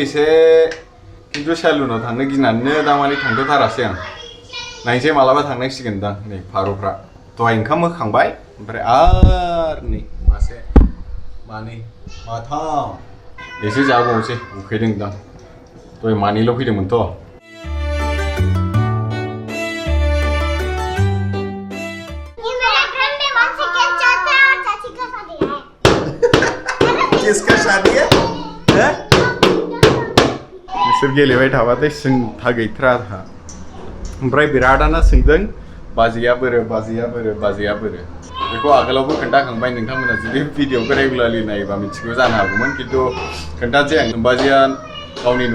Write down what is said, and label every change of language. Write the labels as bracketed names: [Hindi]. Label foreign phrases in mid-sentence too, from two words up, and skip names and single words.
[Bodo] एसे खिन्थु सेलुनाव थांनो गिनानैनो दामानि थांथ'थारासै आं नायनोसै मालाबा थांनांसिगोन दां नै फारौफ्रा दहाय ओंखाम होखांबाय ओमफ्राय आरो नै मासे मानै माथाम एसे जाबावनोसै उखैदों दां दहाय मानैल' फैदोंमोनथ' [Hindi] किसका शादी है? [Bodo] बिसोर गेलेबाय थाबाथाय सोंथा गैथ्रा था ओमफ्राय बिरादाना सोंदों बाजैया बोरो बेखौ आगोलावबो खोन्थाखांबाय नोंथांमोना जुदि भिडिअखौ रेगुलारलि नायोबा मिथिगौ जानो हागौमोन खिन्थु खोन्थानोसै आं बाजैया गावनि न'आव